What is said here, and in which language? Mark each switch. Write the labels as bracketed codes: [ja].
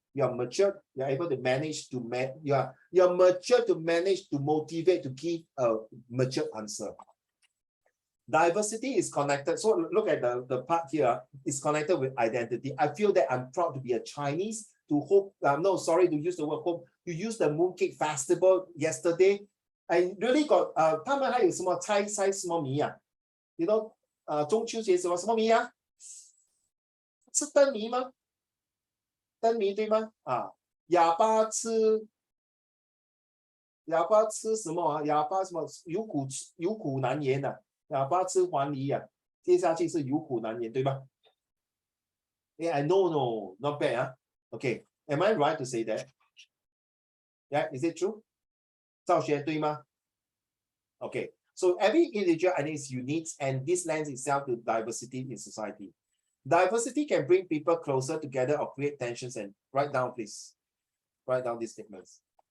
[en] You are mature, you are able to manage to you are mature to manage to motivate to give a mature answer. Diversity is connected. So look at the part here, it's connected with identity. I feel that I'm proud to be a Chinese, to hope, no, sorry to use the word hope. You used the Mooncake Festival yesterday. [zh] I really got, 他们还有什么猜什么谜啊 You know, 中秋节什么谜啊？是灯谜吗？灯谜对吗？哑巴吃什么啊？哑巴什么有苦难言啊？哑巴吃黄梨啊？接下去是有苦难言对吧？ [en] Yeah, I know, no, not bad, Okay, am I right to say that? Yeah, is it true? 赵学对吗？ Okay, so every individual identity is unique, and this lends itself to diversity in society. Diversity can bring people closer together or create tensions. And write down, please. Write down these statements.